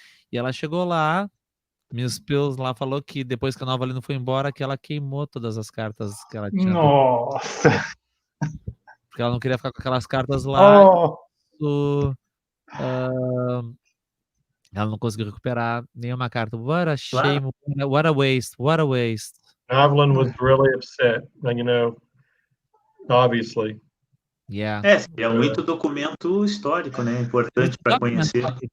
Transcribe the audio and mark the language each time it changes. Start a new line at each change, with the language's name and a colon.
Portuguese: E ela chegou lá, Miss Pills lá falou que depois que a Novalyne foi embora, que ela queimou todas as cartas que ela tinha. Nossa! Porque ela não queria ficar com aquelas cartas lá. Ela não conseguiu recuperar nenhuma carta.
English: What a shame, what a waste, what a waste. Novalyne was really upset, obviously. Yeah.
Portuguese: É muito documento histórico, né? Importante para conhecer.